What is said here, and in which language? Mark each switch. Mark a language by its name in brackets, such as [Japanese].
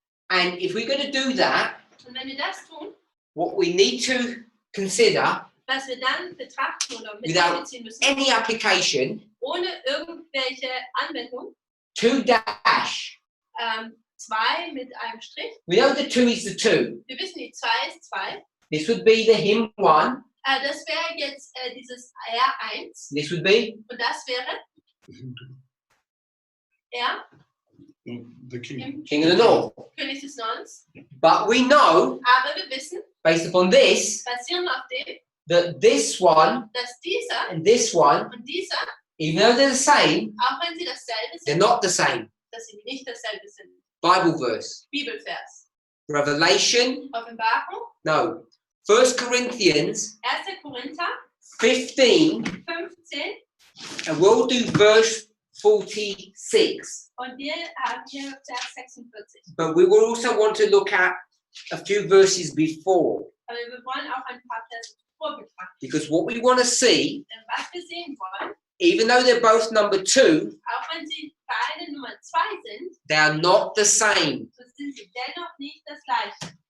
[English] And if we're going to do that, [German] Und wenn wir das tun, [English] what we need to consider, [German] was wir dann betrachten oder mit [English] Without [German] einbeziehen müssen, [English] any application, [German] ohne irgendwelche Anwendung, [English] 2 dash. [German] 2 mit einem Strich. [English] We know the 2 is the 2. [German] Wir wissen, die 2 ist 2. [English] This would be the him 1. [German] Das wäre jetzt dieses R1 [English] This would be [German] und das wäre R [English] No, the king. king of the north. [German] König des Nordens. [English] But we know, [German] Aber wir wissen, [English] based upon this, [German] basierend auf dem, [English] that this one [German] dass dieser [English] and this one, [German] und dieser, [English] even though they're the same, [German] auch wenn sie dasselbe [English] they're [German] sind, [English] not the same. [German] dass sie nicht dasselbe sind. [English] Bible verse. [German] Bibelvers. [English] Revelation, [German] Offenbarung, [English] no. 1 Corinthians [German] 1. Korinther [English] 15, [German] 15 [English] and we'll do verse 46. [German] und wir haben hier Vers 46. [English] But we will also want to look at a few verses before, [German] Aber wir wollen auch ein paar Verse zuvor betrachten. [English] because what we want to see, [German] Denn was wir sehen wollen, [English] even though they're both number 2, [German] auch wenn sie beide Nummer 2 sind, [English] they are not the same. [German] so sind sie dennoch nicht das gleiche.